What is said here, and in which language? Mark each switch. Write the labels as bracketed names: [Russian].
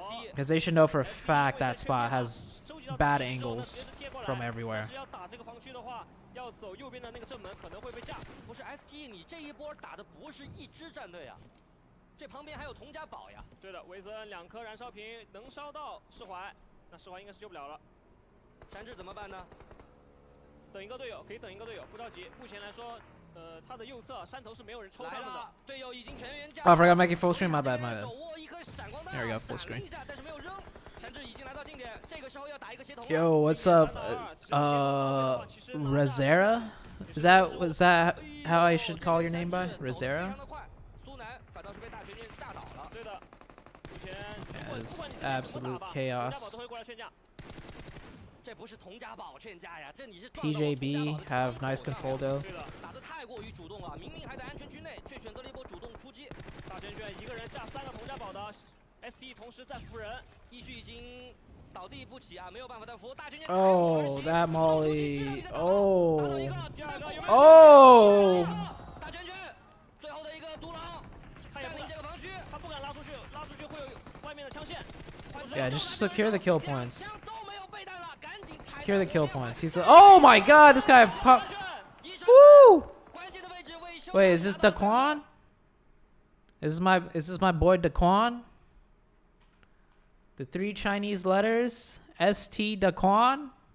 [English] Because they should know for a fact that spot has bad angles from everywhere. [Chinese] 这个防区的话，要走右边的那个正门，可能会被架。不是 ST， 你这一波打的不是一支战队啊，这旁边还有佟家堡呀。对的，维森2颗燃烧瓶能烧到释怀，那释怀应该是救不了了。山治怎么办呢？等一个队友，可以等一个队友，不着急。目前来说，他的右侧山头是没有人抽他们的。队友已经全员加。 [English] Oh, I forgot to make it full screen. My bad, my bad. [Chinese] 手握一颗闪光弹， [English] There we go, full screen. [Chinese] 但是没有扔。山治已经来到近点，这个时候要打一个协同。 [English] Yo, what's up? Rosera? Was that how I should call your name by? Rosera? [Chinese] 苏南反倒是被大全军炸倒了。对的，目前 [English] Yeah, it's absolute chaos. [Chinese] 都会过来劝架。这不是佟家堡劝架呀，这你是 [English] TJB have nice control though. [Chinese] 对的，打得太过于主动了，明明还在安全区内，却选择了一波主动出击。大圈圈一个人炸3个佟家堡的 ST， 同时在扶人，一旭已经倒地不起啊，没有办法再扶。大圈圈 [English] Oh, that molly. Oh. [Chinese] 哦！大圈圈，最后的一个独狼占领这个防区，他不敢拉出去，拉出去会有外面的枪线。 [English] Yeah, just secure the kill points. Secure the kill points. He's oh my god, this guy pop. Woo! Wait, is this Daquan? Is this my boy Daquan? The 3 Chinese letters? ST Daquan?